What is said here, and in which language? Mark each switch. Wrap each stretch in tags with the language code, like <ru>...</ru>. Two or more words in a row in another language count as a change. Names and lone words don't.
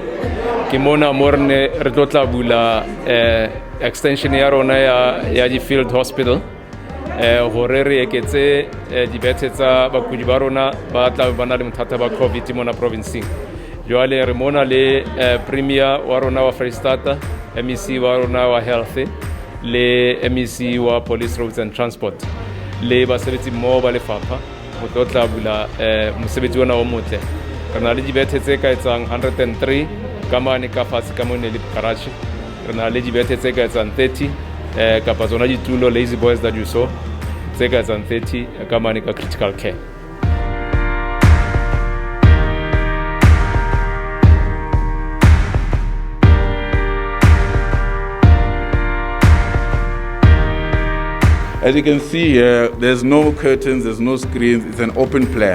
<st>Ke mona morne re tlotla bula extension ya rona ya di</st> <en>field hospital.</en> <st>Hore re eketse dibethe tsa bakudi ba rona ba tla bana le mthata ba COVID mona province. Joale re mona le premier wa rona wa Freestata, MEC wa rona wa health le MEC wa</st> <en>police roads and transport.</en> <st>Le basebetsi mo ba lefapha go tlotla bula mosebetsi ona o motle re na le dibethe tse ka etsang 103 ka mane ka fatshe ka mone le garage re na le dibethe tse ka etsang 30 kapa tsona ditulo</st> <en>lazy boys that you saw</en> <st>tse ka etsang 30 ka mane ka</st> <en>critical care. As you can see here, there's no curtains, there's no screens, it's an open plan.</en>